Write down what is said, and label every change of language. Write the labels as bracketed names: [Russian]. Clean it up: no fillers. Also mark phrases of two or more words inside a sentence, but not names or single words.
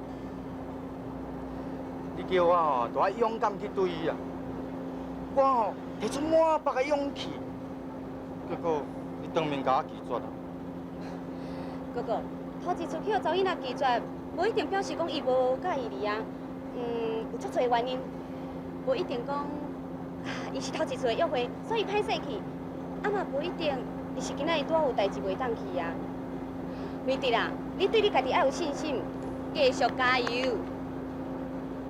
[Min Nan Chinese] 你叫我吼，就要勇敢去对伊啊！我吼提出满腹的勇气，结果你当面甲我拒绝啊！哥哥，头一次去互查囡仔拒绝，无一定表示讲伊无介意你啊。有足侪原因，无一定讲伊是头一次的约会，所以歹势去。啊嘛无一定，伊是今仔日拄好有代志袂当去啊。瑞弟啦，你对你家己要有信心，继续加油。